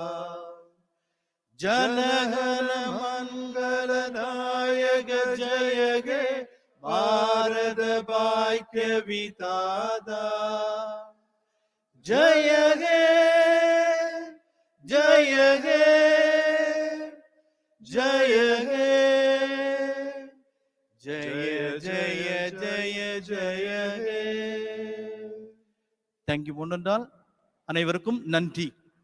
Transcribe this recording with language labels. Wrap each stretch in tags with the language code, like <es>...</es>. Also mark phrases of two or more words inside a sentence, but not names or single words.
<bn>জনগণ মঙ্গল নায়ক জয় গে ভারত ভাগ্য বিধাতা জয় গে জয় হে জয় হে জয় জয় জয় জয় হে.</bn> <en>Thank you.</en> <ta>அனைவருக்கும் நன்றி.</ta>